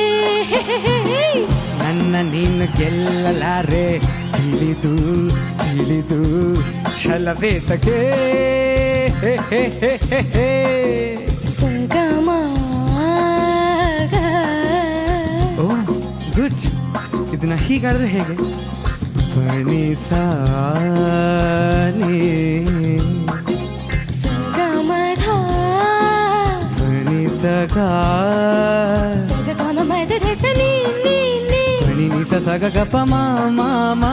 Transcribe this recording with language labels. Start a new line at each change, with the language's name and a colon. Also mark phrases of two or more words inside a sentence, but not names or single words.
Kannada: ನನ್ನ ನೀನು ಗೆಲ್ಲಲಾರೆ, ತಿಳಿದು ತಿಳಿದು ಛಲವೇತಕ್ಕೆ. ಸಗಮ
English: Oh good.
Kannada: ಇದನ್ನ ಹೀಗಾದ್ರೆ ಹೇಗೆ? ಪನಿ ಸಾನಿ ಸಗಮಧ ಪನಿ ಸಗಾ ಸಗಮ ಮದ ಧಸ ನೀ ನೀ ನೀ ಪನಿ ನಿಸ ಸಗ ಗಪ ಮಾ ಮಾ ಮಾ